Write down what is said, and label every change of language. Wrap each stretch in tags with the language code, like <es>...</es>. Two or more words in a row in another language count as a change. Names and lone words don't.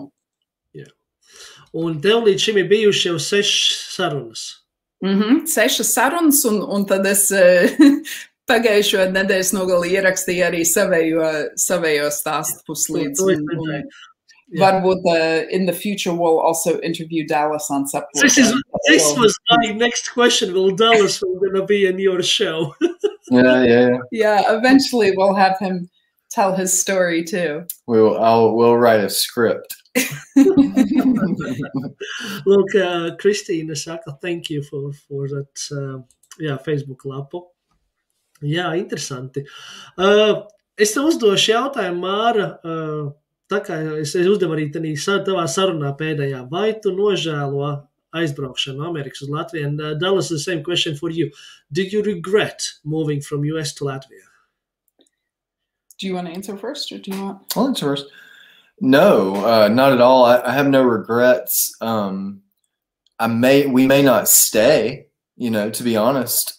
<lv>Jā. Un tev līdz šim ir bijuši jau 6 sarunas? 6 sarunas, un tad es pagājušo nedēļas nogali ierakstīju arī savējo stāstu puslīdz.</lv> <en>Varbūt in the future we'll also interview Dallas on Saprotu. This was my next question. Will Dallas gonna be in your show? Yeah. Yeah, eventually we'll have him tell his story too. We'll write a script. Look,</en> <lv>Kristīna saka,</lv> <en>thank you for that Facebook lapu.</en> <lv>Jā, interesanti. Es tev uzdošu jautājumu, Māra, tā kā es uzdevu arī tavā sarunā pēdējā, vai tu nožēlo aizbraukšanu no Amerikas uz Latviju?</lv> <en>And Dallas, the same question for you. Did you regret moving from US to Latvia? Do you want to answer first, or do you want? I'll answer first. No, not at all. I have no regrets. We may not stay, to be honest.</en>